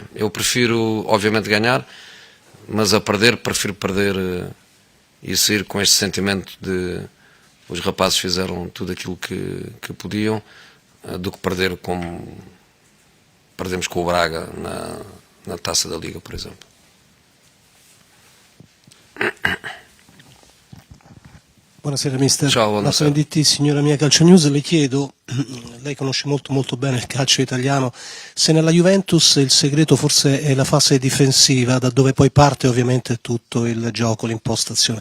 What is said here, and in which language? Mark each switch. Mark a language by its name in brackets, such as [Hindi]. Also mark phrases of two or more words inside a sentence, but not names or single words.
[Portuguese] Eu prefiro, obviamente, ganhar, mas prefiro perder e sair com este sentimento de os rapazes fizeram tudo aquilo que podiam, do que perder como perdemos com o Braga na Taça da Liga, por exemplo. [Italian] Buonasera mister. Ciao, buonasera. Marco Venditti, signora mia Calcio News, le chiedo, lei conosce molto bene il calcio italiano, se nella Juventus il segreto forse è la fase difensiva, da dove poi parte ovviamente tutto il gioco, l'impostazione.